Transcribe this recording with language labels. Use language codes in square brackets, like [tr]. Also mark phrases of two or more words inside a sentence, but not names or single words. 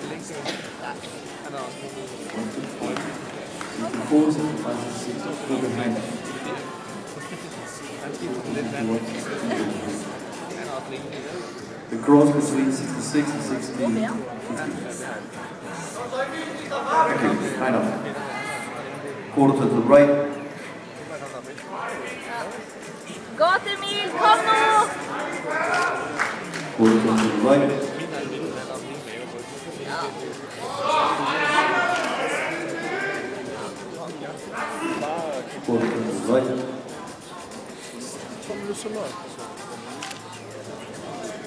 [en] 64, 65, 66, full behind. The cross between 66 and 60. Thank you, kind of. Quarter to the right. [da] Godt, Emil, kom nu! [en] Quarter to the right. Quarter to the right.